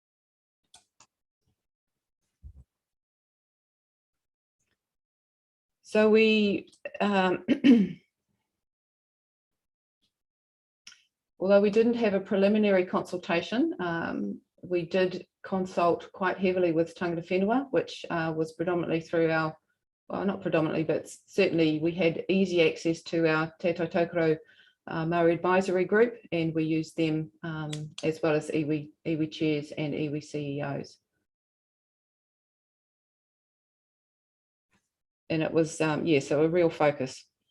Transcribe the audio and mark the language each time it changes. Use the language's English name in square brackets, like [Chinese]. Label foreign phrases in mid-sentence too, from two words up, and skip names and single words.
[English] So we, although we didn't have a preliminary consultation, we did consult quite heavily with [Māori] tangata whenua, [English] which was predominantly through our, well, not predominantly, but certainly we had easy access to our Te Tautokoro Maori Advisory Group, and we used them as well as iwi chairs and iwi CEOs. And it was, yeah, so a real focus.